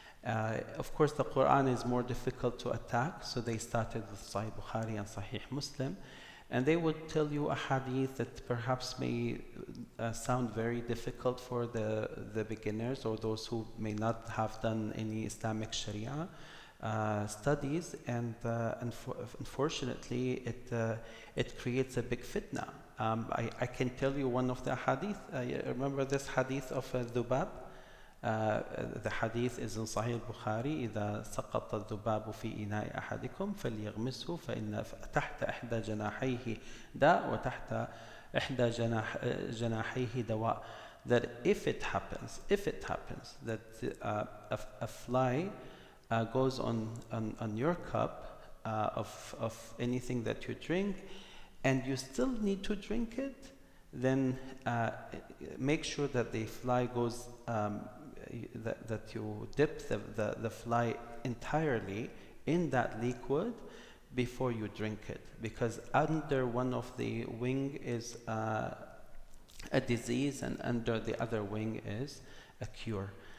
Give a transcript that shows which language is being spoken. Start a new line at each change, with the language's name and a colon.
English: Of course, the Quran is more difficult to attack, so they started with Sahih Bukhari and Sahih Muslim, and they would tell you a hadith that perhaps may sound very difficult for the beginners or those who may not have done any Islamic Sharia studies, and unfortunately it creates a big fitna. I can tell you one of the hadith. Remember this hadith of Dhubab? The hadith is in Sahih al-Bukhari:
Arabic: إذا سقط الذباب في إناء أحدكم فليغمسه فإن تحت إحدى جناحيه داء وتحت إحدى جناحيه دواء.
English: That if it happens that a fly goes on your cup of anything that you drink, and you still need to drink it, then make sure that the fly goes, that you dip the fly entirely in that liquid before you drink it, because under one of the wing is a disease, and under the other wing is a cure.